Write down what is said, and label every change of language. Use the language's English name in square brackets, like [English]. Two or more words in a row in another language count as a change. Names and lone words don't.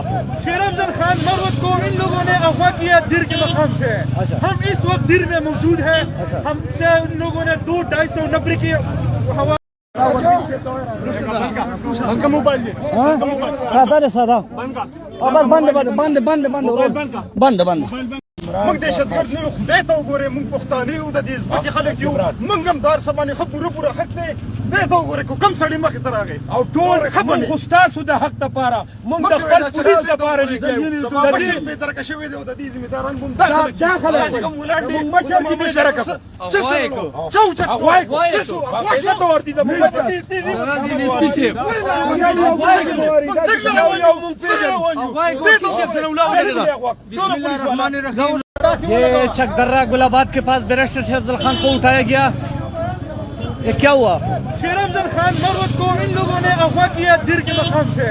[Urdu] شیر افضل خان مروت کو ان لوگوں نے اغوا کیا دیر کے مقام سے. अच्छा। ہم اس وقت دیر میں موجود ہے. अच्छा। ہمسے ان لوگوں نے 2-250 نفری کی ہوا موبائل सादा रे सादा बंद बंद बंद बंद बंद बंद [Pashto] موږ دهشتګرد نه یو، خدای ته وګورئ، موږ پښتانه یو، د دې ځمکې خلک یو، موږ هم دار سبانې ښه پوره حق دی. خدای ته وګورئ کوم سړی مخې ته راغی او ټول موږ خو ستاسو د حق دپاره، موږ د خپل پولیس دپاره لیکو. زما مشر بېدرکه شوی دی او د دې ذمهداران به هم دا خلک دي. کوم ولاړ دي مشر چې بېدرکه چوچک عزت ورته د موږ [Urdu] یہ چکدرہ گلاباد کے پاس بیرسٹر شیر افضل خان کو اٹھایا گیا. یہ کیا ہوا? شیر افضل خان مروت کو ان لوگوں نے اغوا کیا دیر کے مقام سے.